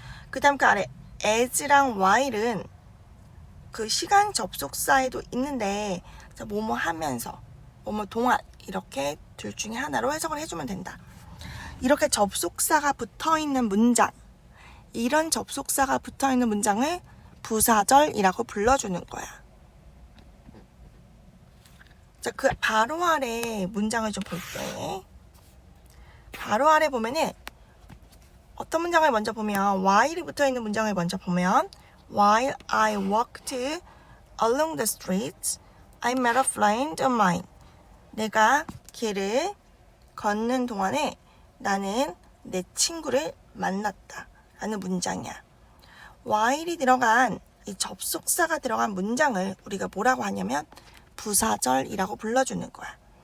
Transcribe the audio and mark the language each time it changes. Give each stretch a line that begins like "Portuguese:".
Korean: 그 다음 그 아래 as랑 while은 그 시간 접속사에도 있는데, 뭐뭐 하면서, 뭐뭐 동안 이렇게 둘 중에 하나로 해석을 해주면 된다. 이렇게 접속사가 붙어있는 문장, 이런 접속사가 붙어있는 문장을 부사절이라고 불러주는 거야. 자, 그 바로 아래 문장을 좀 볼게. 바로 아래 보면은 어떤 문장을 먼저 보면,
English: while이 붙어있는 문장을 먼저 보면, while I walked along the street, I met a friend of mine.
Korean: 내가 길을 걷는 동안에 나는 내 친구를 만났다 라는 문장이야. while이 들어간, 이 접속사가 들어간 문장을 우리가 뭐라고 하냐면 부사절이라고 불러주는 거야.